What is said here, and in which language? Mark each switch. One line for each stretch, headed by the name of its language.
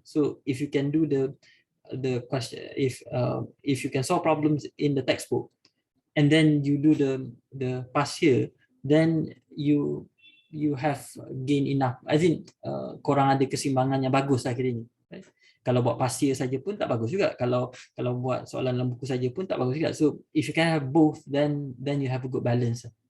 English: So if you can do the question, if you can solve problems in the textbook and then you do the past year, then you have gain enough. I think
Malay: korang ada keseimbangan yang bagus akhirnya.
English: Right?
Malay: Kalau buat past year saja pun tak bagus juga. Kalau buat soalan dalam buku saja pun tak bagus juga.
English: So if you can have both, then you have a good balance.